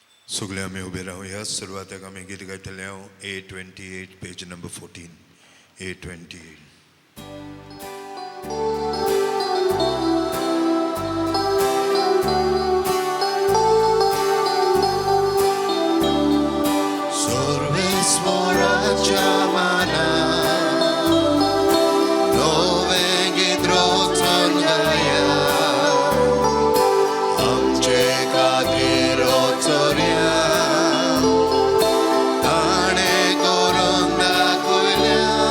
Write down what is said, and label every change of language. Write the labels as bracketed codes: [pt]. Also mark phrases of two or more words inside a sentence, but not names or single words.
[mr] सगळे आम्ही उभे राहूया. [kok] सुरवातेक आम्ही गीत गायतले हांव A28 पेज नंबर 14. A28. Sorvesvoracia mana, dove droton gaya, amche kadirotoria, ane koronda koilya.